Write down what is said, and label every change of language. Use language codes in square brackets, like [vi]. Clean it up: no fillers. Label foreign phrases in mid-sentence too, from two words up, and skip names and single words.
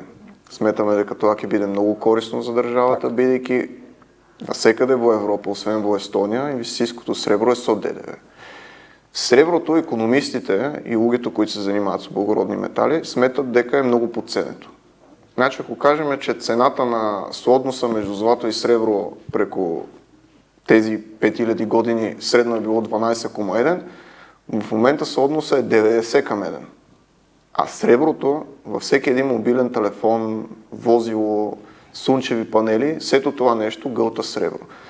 [mk] Сметаме дека тоа ќе биде многу корисно за државата, бидејќи насекаде во Европа, освен во Естонија, инвестицијското сребро е со ДДВ. Среброто, економистите и луѓето кои се занимаваат со благородни метали сметат дека е многу потценето. Значи, ако кажеме, че цената на соодноса меѓу злато и сребро преку тези 5000 години средно е било 12,1, в момента соодноса е 90 към 1. [bg] А среброто във всеки един мобилен телефон, возило, слънчеви панели, сето това нещо гълта сребро.